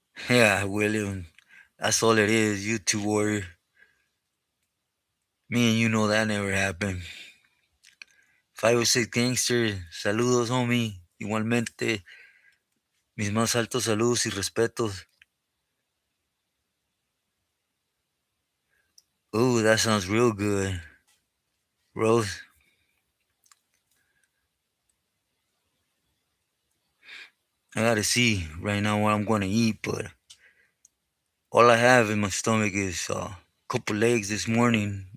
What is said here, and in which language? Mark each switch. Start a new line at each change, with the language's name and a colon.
English: Yeah, William. That's all it is. You two warrior. Me and you know that never happened. 506 Gangster.
Spanish: Saludos, homie. Igualmente, mis más altos saludos y respetos.
English: Ooh, that sounds real good. Rose. I gotta see right now what I'm gonna eat, but all I have in my stomach is a couple eggs this morning.